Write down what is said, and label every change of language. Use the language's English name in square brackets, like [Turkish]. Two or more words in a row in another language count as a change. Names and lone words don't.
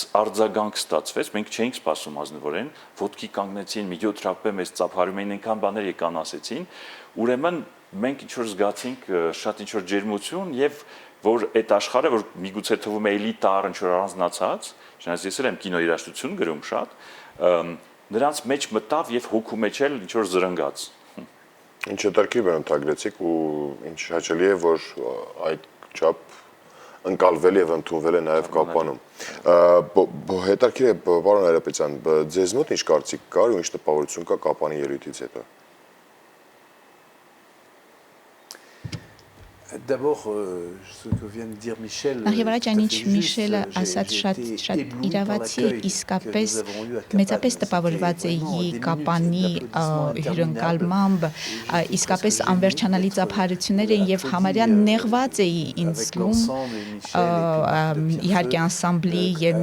[Armenian] արձագանք ստացվեց, մենք չէինք սպասում ազնվորեն, ոտքի կանգնեցին, միջոց րապե մեզ ծափարում էին, այնքան բաներ եկան ասեցին, ուրեմն մենք ինչ որ զգացինք շատ ինչ որ ջերմություն եւ որ այդ աշխարհը, որ միգուցե թվում է էլիտար, ինչ որ առանձնացած, շնորհիվ ես էլ եմ կինոերաժշտություն գրում շատ, նրանց մեջ մտավ եւ հոգու մեջ էլ ինչ որ զրնգաց։ Ինչ հետաքրքիր բնութագրեցիք ու ինչ հաճելի է, որ այդ չափ ընկալվել եւ ընդունվել է նաեւ Կապանում։ Հետաքրքիր է, պարոն Հայրապետյան, ձեզ մոտ ինչ կարծիք կար ու ինչ տպավորություն կա Կապանի ելույթից հետո։ [French] D'abord, ce que vient de dire Michel. [Armenian] Նախևառաջ այնինչ Միշելը ասաց շատ իրավացի է, իսկապես մեծապես տպավորված էի Կապանի հյուրընկալմամբ, իսկապես անվերջանալի ծափարություններ էին եւ համարյա նեղված էի ինձ զգում իհարկե անսամբլի եւ